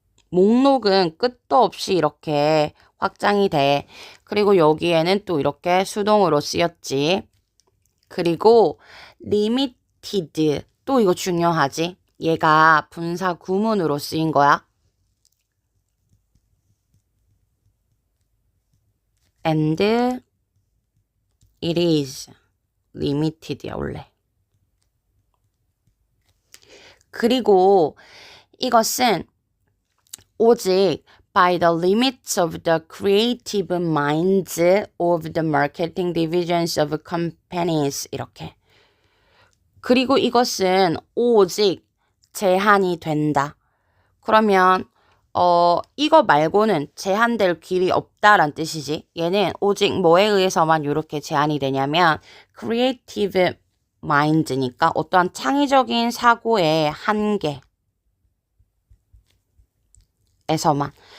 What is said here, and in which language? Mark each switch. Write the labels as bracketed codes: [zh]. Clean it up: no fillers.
[ko] 목록은 끝도 없이 이렇게 확장이 돼. 그리고 여기에는 또 이렇게 수동으로 쓰였지. 그리고 limited 또 이거 중요하지. 얘가 분사 구문으로 쓰인 거야. [en] And it is limited [ko] 야 원래. 그리고 이것은 오직 [en] by the limits of the creative minds of the marketing divisions of companies [ko] 이렇게. 그리고 이것은 오직 제한이 된다. 그러면 이거 말고는 제한될 길이 없다란 뜻이지. 얘는 오직 뭐에 의해서만 이렇게 제한이 되냐면 creative minds니까 어떠한 창의적인 사고의 한계 에서만.